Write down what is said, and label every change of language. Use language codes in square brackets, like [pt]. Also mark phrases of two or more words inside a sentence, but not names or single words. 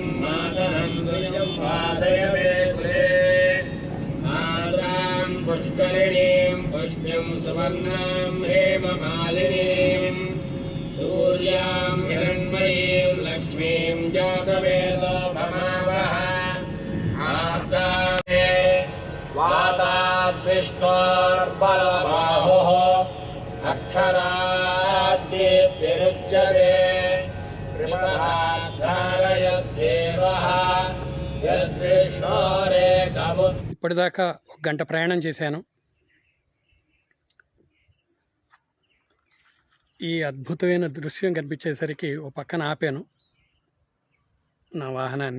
[sa] मातरं तुजं वासय मे कुले आर्द्रां पुष्करिणीं पुष्टिं सुवर्णां हेममालिनीं सूर्यां हिरण्मयीं लक्ष्मीं जातवेदो भमावः आर्द्रां वाताद्विष्णोर्बलबाहुः अक्षराद्दीप्तिरुच्यते [te] ఇప్పటిదాకా 1 గంట ప్రయాణం చేశాను. ఈ అద్భుతమైన దృశ్యం కనిపించేసరికి ఓ పక్కన ఆపాను నా వాహనాన్ని.